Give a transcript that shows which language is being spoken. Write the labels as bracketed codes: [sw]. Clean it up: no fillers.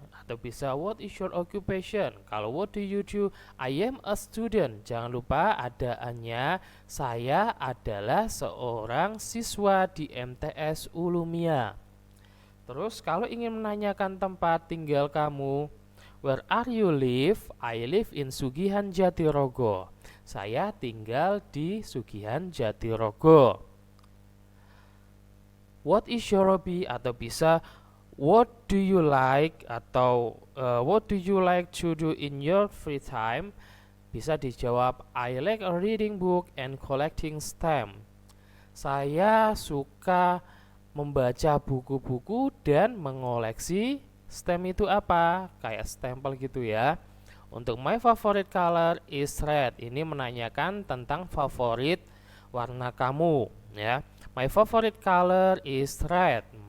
[id] Atau bisa [en] what is your occupation? Kalau what do you do? I am a student. [id] Jangan lupa adaannya saya adalah seorang siswa di MTS Ulumia. Terus kalau ingin menanyakan tempat tinggal kamu, [en] where are you live? I live in Sugihan Jatirogo. [id] Saya tinggal di Sugihan Jatirogo. [en] What is your hobby? [id] Atau bisa [en] what do you like? Atau what do you like to do in your free time? [id] Bisa dijawab [en] I like reading book and collecting stamp. [id] Saya suka membaca buku-buku dan mengoleksi stamp. Itu apa? Kayak stempel gitu ya. Untuk [en] my favorite color is red. [id] Ini menanyakan tentang favorit warna kamu ya. [en] My favorite color is red.